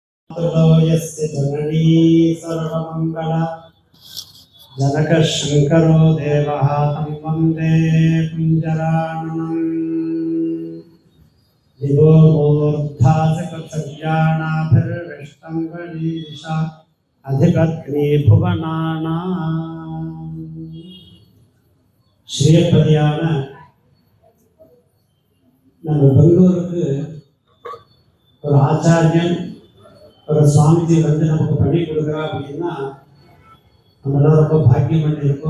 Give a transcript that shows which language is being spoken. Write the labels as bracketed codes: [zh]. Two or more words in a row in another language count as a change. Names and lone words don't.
[sa] यस्य जननी सर्वमङ्गल जनकशङ्करो देवः तं वन्दे कुञ्जराननम् दिवो मूर्धासकसज्ञानाभिर्विष्टं गणीशा अधिपत्नी भुवनानाम् [ta] ஸ்ரீயப்பதியான நம்ம பெங்களூருக்கு ஒரு ஆச்சாரியன் ஒரு சுவாமிஜி வந்து நமக்கு பண்ணி கொடுக்குறா அப்படின்னா நம்மளாம் ரொம்ப பாக்கியம் பண்ணியிருக்கோம்.